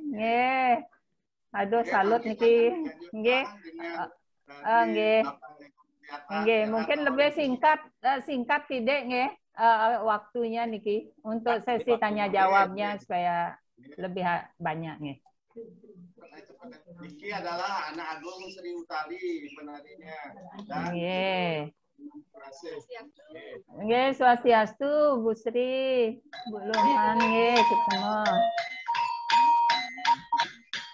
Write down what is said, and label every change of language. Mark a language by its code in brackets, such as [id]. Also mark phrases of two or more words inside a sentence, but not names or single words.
[ban] Nggih. Aduh salut niki. Nggih. Nggih. Nggih, [id] mungkin lebih singkat tidak nggih waktunya niki untuk sesi tanya jawabnya supaya lebih banyak nggih. Niki adalah anak Agung Sri Utari penarinya. Nggih. [ban] Nggih, swastiastu Bu Sri, Bu Luman nggih, suksema.